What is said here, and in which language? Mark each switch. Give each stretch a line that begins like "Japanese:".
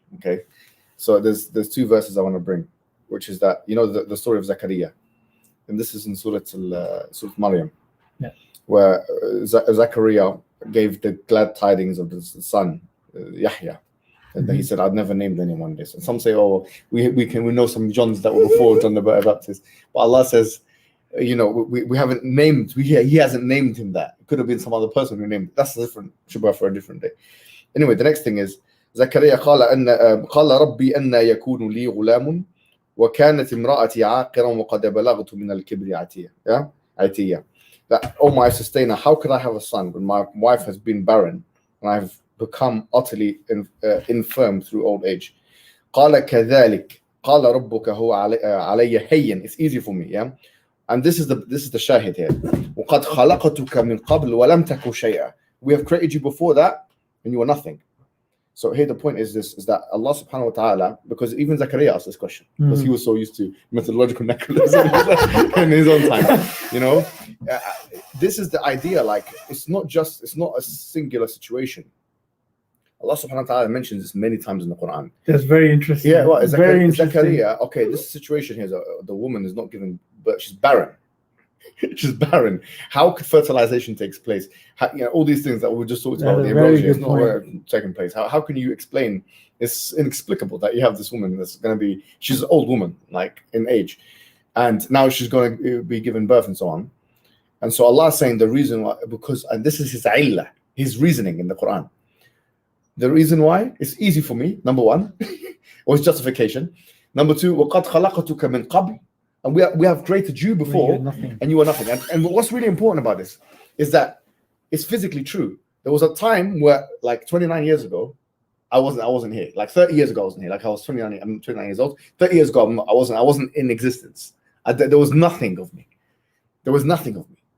English: Okay, so there's two verses I want to bring, which is that, you know, the story of Zakaria, and this is in Surah Maryam, where Zakaria gave the glad tidings of the son Yahya. And he said, I've never named anyone this. And some say, oh, we know some Johns that were before John the Baptist. But Allah says, you know, we haven't named, he hasn't named him that. It could have been some other person who named it. That's a different shubha for a different day. Anyway, the next thing is,
Arabic: Zakaria قال ربي أن يكون لي غلام وكانت امرأتي عاقرا وقد بلغت من الكبر عتية.
English: That, oh my sustainer, how could I have a son when my wife has been barren and I've become utterly infirm through old age?
Arabic: قال كذلك قال ربك هو علي هين.
English: It's easy for me, yeah. And this is the shahid here.
Arabic: وقد خلقتك من قبل ولم تك شيئا.
English: We have created you before that, and you were nothing. So here the point is that Allah subhanahu wa ta'ala, because even Zakaria asked this question, because he was so used to methodological naturalism in his own time, you know. This is the idea, like, it's not a singular situation. Allah subhanahu wa ta'ala mentions this many times in the Quran. That's very interesting. Yeah, well, very interesting. Zakaria, okay, this situation here, the woman is not given birth, she's barren. She's barren. How could fertilization takes place? How, you know, all these things that we just talked about, the erosion is not taking place. How can you explain? It's inexplicable that you have this woman that's going to be, she's an old woman, like in age, and now she's going to be given birth and so on. And so Allah is saying the reason why, because, and this is his illah, his reasoning in the Quran. The reason why, it's easy for me, number one, or his justification. Number two,
Arabic: وَقَدْ خَلَقَتُكَ مِنْ قَبْلِ.
English: And we have created you before, and you are nothing. And what's really important about this is that it's physically true. There was a time where, like 29 years ago, I wasn't here. Like 30 years ago, I wasn't here. Like I was 29. I'm 29 years old. 30 years ago, I wasn't in existence. There was nothing of me. There was nothing of me.